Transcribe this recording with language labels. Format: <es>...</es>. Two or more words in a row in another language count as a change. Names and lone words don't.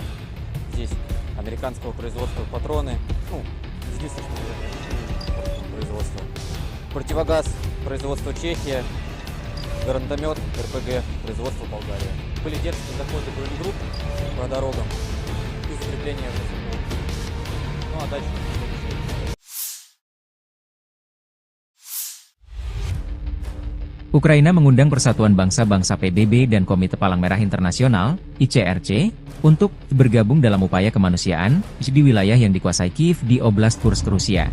<ru>Здесь американского производства патроны, единственное производство. Противогаз производства Чехия, гранатомет РПГ производства Болгария. Были дерзкие заходы бронегрупп по дорогам и закрепление. Ну а дальше...</ru> <id>Ukraina mengundang Persatuan Bangsa-Bangsa PBB dan Komite Palang Merah Internasional, ICRC, untuk bergabung dalam upaya kemanusiaan di wilayah yang dikuasai Kiev di Oblast Kursk, Rusia.</id>